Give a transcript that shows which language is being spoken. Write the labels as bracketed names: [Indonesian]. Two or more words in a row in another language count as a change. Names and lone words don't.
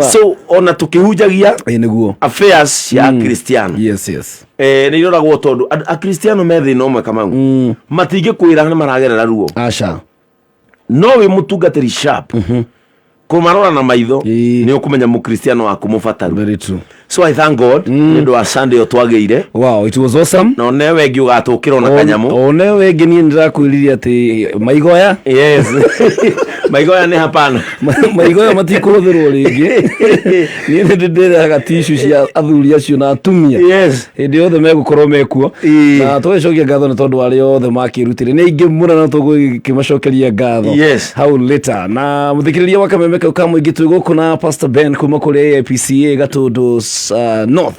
[Kikuyu] So ona tũkĩhunjagia nĩguo affairs cia Kristiano nĩ iroragwo tondũ Akristiano me thĩna ũmwe Kamau matingĩkwĩra nĩ maragerera ruo. Aca no wĩ mũtungatĩri sharp kũmarora na maitho nĩ ũkũmenya mũkristiano waku mũbataru. [English] Very true. So I thank God [Kikuyu] nĩ ũndũ wa Sunday twagĩire. [English] Wow, it was awesome. [Kikuyu] No newe wengi ũgatũkĩrwo na kanyamũ o newe wengi niĩ ndĩrakwĩririe atĩ maigoya. Yes maigoya nĩ hapana maigoya matikũhũthĩrwo rĩngĩ niĩ ndĩrehaga tissue cia athuri acio na atumia hĩndĩ yothe megũkorwo mekuo na tũgĩcokia ngatho nĩ tondũ arĩa othe makĩrutire nĩ aingĩ mũno na tũgũkĩmacokeria ngatho hau later na mũthikĩrĩria wa Kameme kamuri kau kamwe gitu guku na Pastor Ben kuma kuri APCA Gatundu North